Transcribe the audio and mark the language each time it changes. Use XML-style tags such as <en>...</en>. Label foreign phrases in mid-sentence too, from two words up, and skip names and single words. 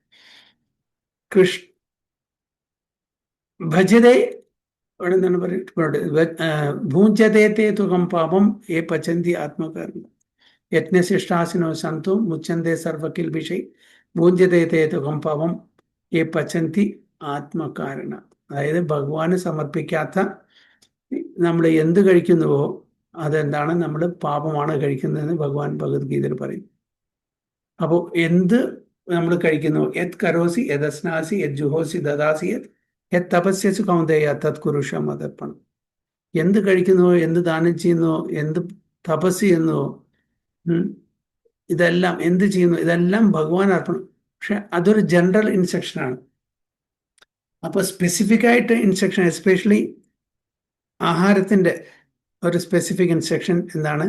<sa>ഭജതേ</sa> <ml>ഇവിടെ എന്താണ് പറയുന്നത്,</ml> <sa>ഭൂഞ്ചതേത്തെ തുകം പാപം ഏ പചന്തി ആത്മകർമ്മ യജ്ഞശിഷ്ടാസിനോ സന്തോ മുച്ചന്തേ സർവകിൽ വിഷയ് ഭൂഞ്ചതേത്തെ തുകം പാപം ഏ പചന്തി ആത്മകാരണ.</sa> <ml>അതായത് ഭഗവാന് സമർപ്പിക്കാത്ത നമ്മൾ എന്ത് കഴിക്കുന്നുവോ അതെന്താണ്? നമ്മൾ പാപമാണ് കഴിക്കുന്നതെന്ന് ഭഗവാൻ ഭഗവത്ഗീതയിൽ പറയും. അപ്പോൾ എന്ത് നമ്മൾ കഴിക്കുന്നു,</ml> <sa>യത് കരോസി യദസ്നാസി യത് ജുഹോസി ദദാസി യത് തപസ്യസു കൗന്ദേയ തത് കുരുഷ മതർപ്പണം.</sa> <ml>എന്ത് കഴിക്കുന്നുവോ, എന്ത് ദാനം ചെയ്യുന്നുവോ, എന്ത് തപസ് ചെയ്യുന്നുവോ, ഇതെല്ലാം എന്ത് ചെയ്യുന്നു, ഇതെല്ലാം ഭഗവാൻ അർപ്പണം. പക്ഷെ അതൊരു</ml> <en>general instruction ആണ്.</en> <ml>അപ്പോൾ സ്പെസിഫിക് ആയിട്ട്</ml> <en>instruction, especially</en> <ml>ആഹാരത്തിൻ്റെ ഒരു</ml> <en>specific instruction</en> <ml>എന്താണ്?</ml>